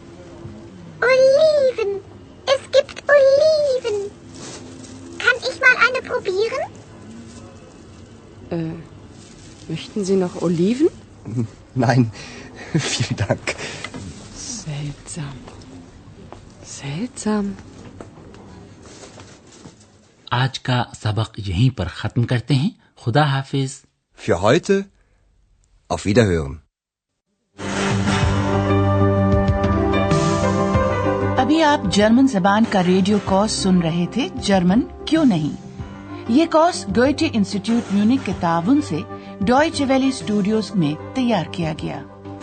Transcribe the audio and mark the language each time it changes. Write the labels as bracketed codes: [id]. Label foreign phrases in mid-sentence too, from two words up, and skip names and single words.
[de] Oliven. Es gibt Oliven. Kann ich mal eine probieren? Möchten Sie noch Oliven? Nein, vielen Dank. Seltsam. Seltsam. [ur] آج کا سبق یہیں پر ختم کرتے ہیں. خدا حافظ. [de] Für heute auf Wiederhören. [ur] ابھی آپ جرمن زبان کا ریڈیو کورس سن رہے تھے جرمن کیوں نہیں. یہ کورس گوئٹے انسٹیٹیوٹ میونک کے تعاون سے ڈوائچے ویلے اسٹوڈیوز میں تیار کیا گیا.